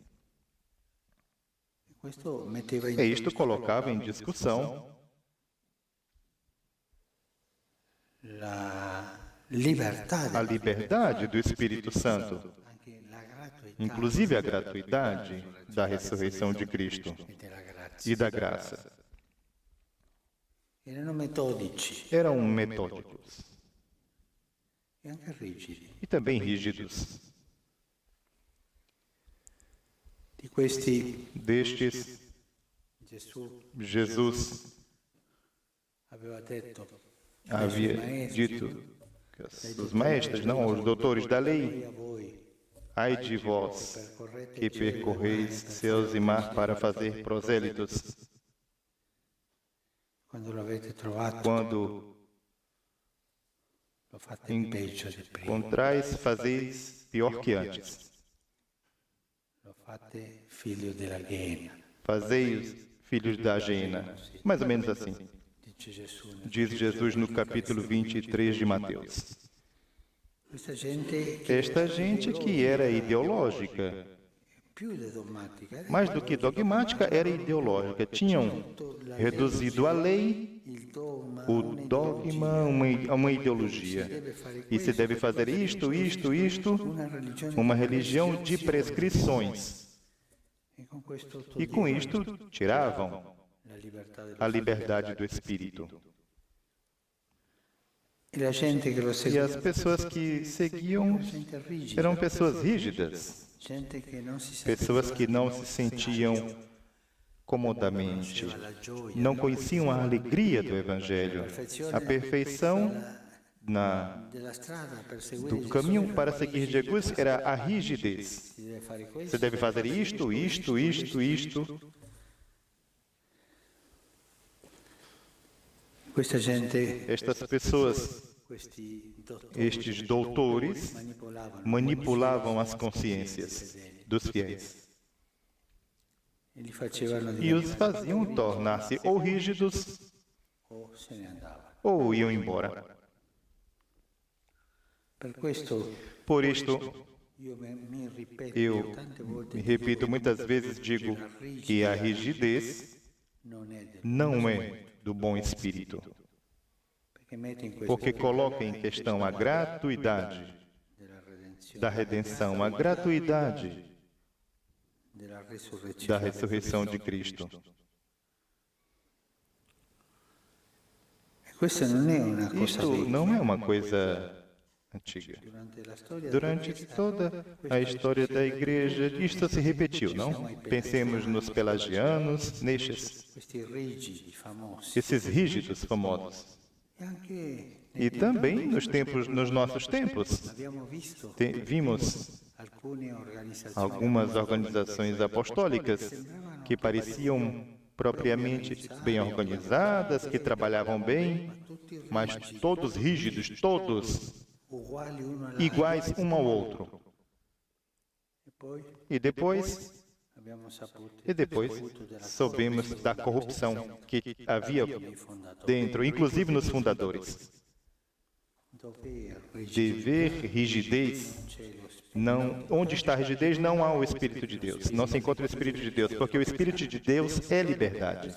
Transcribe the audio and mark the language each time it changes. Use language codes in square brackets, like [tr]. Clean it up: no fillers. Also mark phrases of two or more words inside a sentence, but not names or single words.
[pt] E isto colocava em discussão a liberdade do Espírito Santo inclusive a gratuidade da ressurreição de Cristo [it] e della grazia. [pt] e da graça. [it] Erano metodici [pt] Eram metódicos [it] e anche rigidi. [pt] e também rígidos. [it] Di questi [pt] Destes, [it] Gesù [pt] Jesus [it] aveva detto [pt] havia dito que os mestres, não os doutores da lei, [it] a voi [pt] ai de vós que percorreis céus e mar para fazer prosélitos, [it] quando lo avete trovato quando lo fate peggio di prima, [pt] encontrais, fazeis pior que antes. [it] lo fate figlio della Ghiena, [pt] Fazei-os filhos da Gena. Mais ou menos assim, [it] dice Gesù. [pt] diz Jesus no capítulo 23 de Mateus. [it] Questa gente [pt] Esta gente que era ideológica, [it] più dogmatica era [pt] mais do que dogmática, era ideológica. Tinham reduzido a lei, [it] il dogma, [pt] o dogma, a uma ideologia. E se deve fazer isto, [it] una religione [pt] uma religião de prescrições. [it] e con questo [pt] E com isto tiravam [it] la libertà del [pt] a liberdade do espírito. [it] e la gente che lo [pt] E [it] seguiva, [pt] as pessoas que seguiam [it] gente rigida, [pt] eram pessoas rígidas, [it] gente che non si [pt] pessoas que não se sentiam comodamente, não conheciam a alegria do Evangelho, a perfeição [it] della strada per [pt] do [it] seguire [pt] caminho para seguir Jesus era a rigidez. [it] si deve fare questo. [pt] Você deve fazer isto. [it] Questa gente, [pt] Estas pessoas, [it] questi dottori [pt] estes doutores, manipulavam as consciências dos fiéis [it] e li facevano [pt] e os faziam tornar-se ou rígidos [it] o se ne andava. [pt] ou iam embora. [it] Per questo [pt] Por isto, [it] io mi ripeto [pt] eu [it] tante volte, [pt] me repito muitas vezes, digo que a rigidez [it] non è del, [pt] não é do bom espírito, [it] perché mette in questo [pt] porque coloca em questão a gratuidade [it] della redenzione, [pt] da redenção, a gratuidade [it] della resurrezione. [pt] da ressurreição de Cristo. [it] E questa non è una cosa [pt] Isto [it] vecchia. [pt] não é uma coisa antiga. [it] Durante la storia [pt] Durante toda a história da igreja, isto se repetiu, não? Pensemos nos pelagianos, nestes, [it] questi rigidi famosi [pt] esses rígidos famosos. [it] e anche [pt] E também nos nossos tempos, [it] abbiamo visto [pt] vimos [it] alcune organizzazioni [pt] algumas organizações apostólicas que pareciam propriamente bem organizadas, que trabalhavam bem, mas todos rígidos, todos [it] uguali uno all'altro. [pt] iguais um ao outro. [it] E poi [pt] E depois soubemos da corrupção que havia dentro, inclusive nos fundadores. De ver rigidez, não, onde está a rigidez não há o Espírito de Deus, não se encontra o Espírito de Deus, porque o Espírito de Deus é liberdade.